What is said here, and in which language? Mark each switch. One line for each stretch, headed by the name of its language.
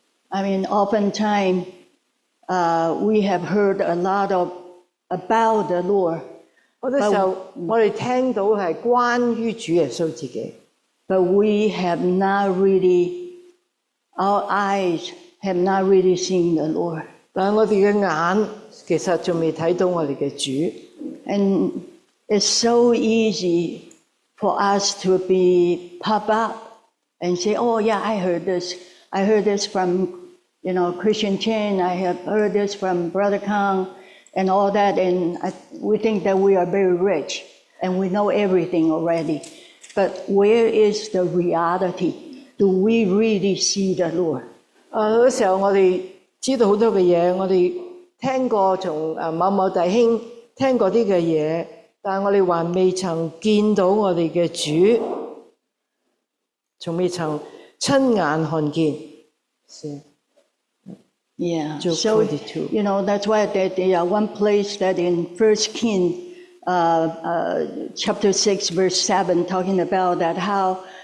English: I mean, oftentimes we have heard a lot about the Lord.
Cantonese: 好多時候我哋聽到係關於主耶穌自己。
English: But we have not really, our eyes have not really seen the Lord.
Cantonese: 但係我哋嘅眼其實仲未睇到我哋嘅主。
English: And it's so easy for us to be pop up and say, oh yeah, I heard this. I heard this from, Christian Chen. I have heard this from Brother Kang and all that. And we think that we are very rich and we know everything already. But where is the reality? Do we really see the Lord?
Cantonese: 好多時候我哋知道好多嘅嘢，我哋聽過從某某弟兄聽過啲嘅嘢，但係我哋還未曾見到我哋嘅主，仲未曾親眼看見。
English: Yeah. So that's why that one place that in 1 Kings chapter 6 verse 7 talking about that how